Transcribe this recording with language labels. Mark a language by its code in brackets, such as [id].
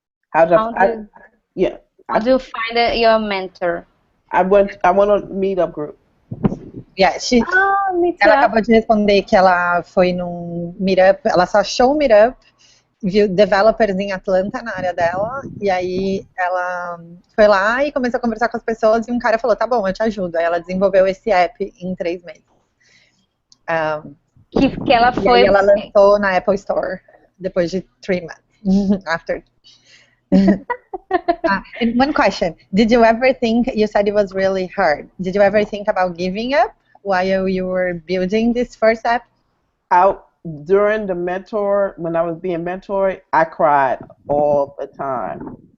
[en] How do you find your mentor? I went on a Meetup group. [pt] Yeah, ela acabou de responder que ela foi num Meetup, ela só achou o Meetup, viu developers em Atlanta na área dela, e aí ela foi lá e começou a conversar com as pessoas, e um cara falou, tá bom, eu te ajudo. Aí ela desenvolveu esse app em 3 meses. Que ela foi... E aí ela lançou na Apple Store, depois de 3 months. [en] After. And one question, did you ever think, you said it was really hard, did you ever think about giving up while you were building this first app? During the when I was being mentored, I cried all the time.